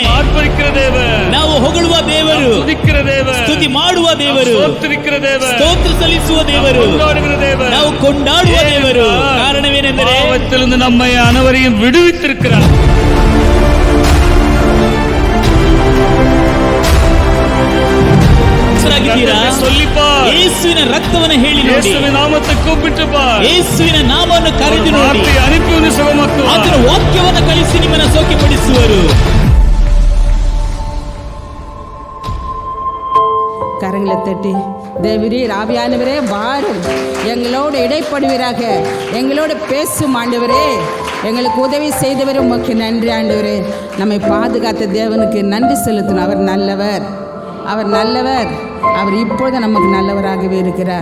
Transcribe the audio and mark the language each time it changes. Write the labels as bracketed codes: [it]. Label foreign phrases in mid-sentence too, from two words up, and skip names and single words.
[kn] ನಾವು ಹೊಗಳುವ ದೇವರು, ಸ್ತುತಿ ಮಾಡುವ ದೇವರು, ಸ್ತೋತ್ರ ಸಲ್ಲಿಸುವ ದೇವರು, ನಾವು ಕೊಂಡಾಡುವ ದೇವರು. ಕಾರಣವೇನೆಂದರೆ [ta] நம்மை அனைவரையும் விடுவித்திருக்கிறார். [kn] ಯೇಸುವಿನ ರಕ್ತವನ್ನು ಹೇಳಿ ನೋಡಿ, ಯೇಸುವಿನ ನಾಮವನ್ನು ಕರೆದು ನೋಡಿ, ಆತನ ವಾಕ್ಯವನ್ನು ಕಳಿಸಿ ನಿಮ್ಮನ್ನು ಸೌಖ್ಯಪಡಿಸುವರು. [ta] கரங்களை தட்டி தேவரீர் ஆவியானவரே வாரும், எங்களோடு இடைப்படுவீராக, எங்களோடு பேசும் ஆண்டவரே, எங்களுக்கு உதவி செய்தவரே உமக்கு நன்றி ஆண்டவரே. நம்மை பாதுகாத்த தேவனுக்கு நன்றி செலுத்தணும். அவர் நல்லவர், அவர் நல்லவர், அவர் இப்பொழுது நமக்கு நல்லவராகவே இருக்கிறார்.